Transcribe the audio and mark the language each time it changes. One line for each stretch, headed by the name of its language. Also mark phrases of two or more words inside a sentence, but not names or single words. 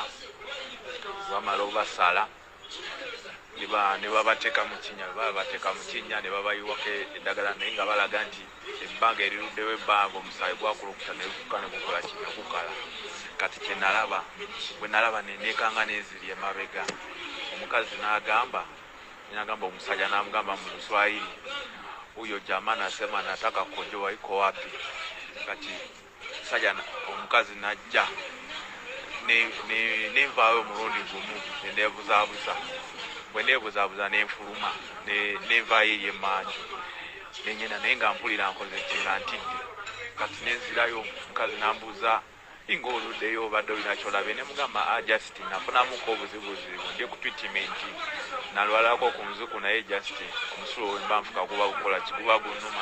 Ganda: Bamala obasala ne babateeka mu kinnya ne babayiwako eddagala naye nga balaga nti ebbanga eriruddewo ebbanga omusaayi gwakulukuta ne gukuka ne gukola kino gukala. Kati kye nalaba bwe nalaba neneekanga n'eziri emabega. Omukazi n'agamba omusajja n'amugamba mu Luswayiri,
Swahili: huyo jamaa anasema nataka kujua iko wapi.
Ganda: Kati omukazi najja nenvaayo omulundi gumu neneebuzaabuza. Bwe neebuzaabuza nenfuluma nenvaayo eri emmanju nenyenda naye nga mpulira nkoze kinga ntidde. Kati nenzirayo omukazi nambuuza ng'oluddeyo obadde olina kyolabe ne mugamba just nafunamuko obuzibuzibu ndi ku treatment nalwalako ku nzuku naye just omusulo wemba nfuka guba gukola kiguba gunnuma.